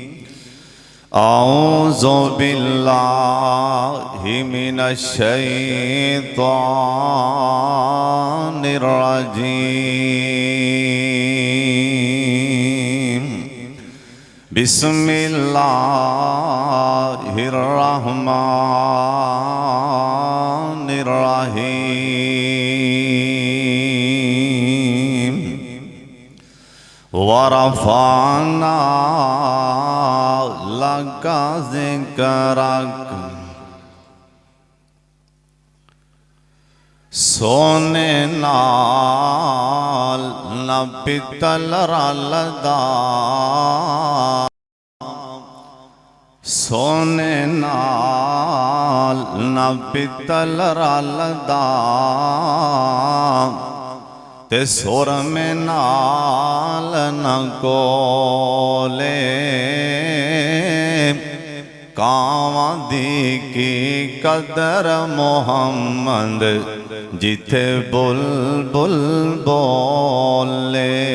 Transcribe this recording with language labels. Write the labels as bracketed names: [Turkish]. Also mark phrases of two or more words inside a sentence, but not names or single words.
[Arabic] اعوذ باللہ من الشیطان الرجیم، بسم اللہ الرحمن الرحیم۔ ورفعنا لَكَ ذِكْرَكَ، [Punjabi] سونے نال نہ پتل رلدا، سونے نال نہ پتل رلدا، تے سور میں نال نہ کولے، کاواں دی کی قدر محمد جتھے بلبل بولے۔